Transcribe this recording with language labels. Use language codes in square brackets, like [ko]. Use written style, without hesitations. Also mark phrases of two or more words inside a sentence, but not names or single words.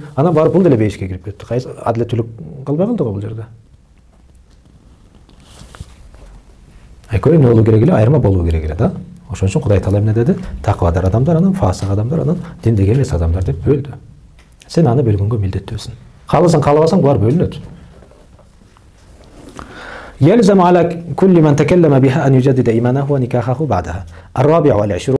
[ky] Анан барып бул деле бейишке кирип кетти. Кайсы адилеттүүлүк калбай калды го бул жерде. Айкө эмне болуу керек эле? Айырма болуу керек эле да. Ошон үчүн Кудай таала эмне деди? Такыбадар адамдар, анан фасык адамдар, анан диндеги эмес адамдар деп бөлдү. Сен аны бөлгөнгө милдеттүүсүң. Кааласаң каалабасаң булар бөлүнөт. [ar] يلزم على كل من تكلم بها أن يجدد إيمانه ونكاحه بعدها. الرابع والعشرون